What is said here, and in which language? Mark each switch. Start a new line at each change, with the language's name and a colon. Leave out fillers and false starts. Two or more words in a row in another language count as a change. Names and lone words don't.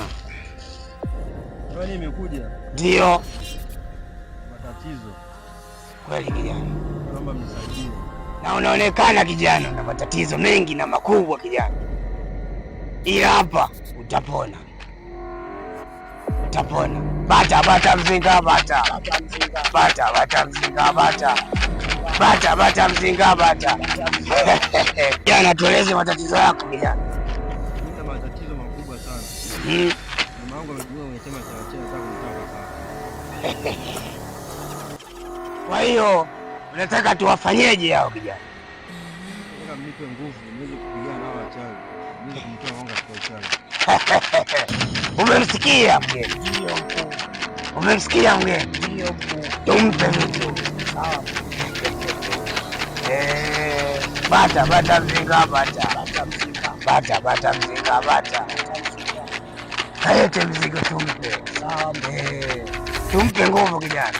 Swahili: Kwani nimekuja? Ndio. Matatizo. Kweli kijana. Naomba mnisaidie. Na unaonekana kijana una matatizo mengi na makubwa kijana. Ila hapa utapona. Utapona. Bata bata mzinga bata. Bata bata mzinga bata. Bata bata mzinga bata. Kijana, tueleze matatizo yako kijana. Nina matatizo makubwa sana. Mama yangu amejua umesema cha sana. Kwa hiyo Unataka tuwafanyeje hao vijana? Nataka mnipe nguvu niweze kupigana nao wachawi. Niweze kumtoa mwanga kwa uchawi. Umemsikia mgeni? Ndio mkuu. Umemsikia mgeni? Ndio mkuu. Tumpe vitu. Sawa. Bata mzinga bata. Bata mzinga. Bata mzinga bata. Kalete mzigo tumpe. Sawa. Tumpe nguvu kijana.